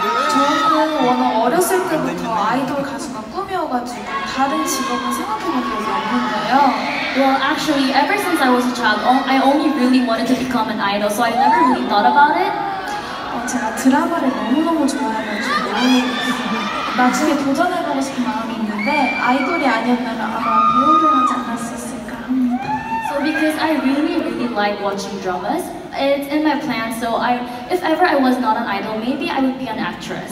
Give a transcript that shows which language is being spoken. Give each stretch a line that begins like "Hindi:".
Korean: 저는 워낙 어렸을 때부터 아이돌 가수가 꿈이어가지고 다른 직업은 생각해본 적이 없는데요.
English: Well, actually, ever since I was a child, I only really wanted to become an idol, so I never really thought about it.
Korean: 제가 드라마를 너무너무 좋아해가지고 나중에 도전해보고 싶은 마음이 있는데 아이돌이 아니었다면 아마 배우를 하지 않았을까 합니다.
English: So because I really like watching dramas, it's in my plan, so if ever I was not an idol, maybe I would be an actress.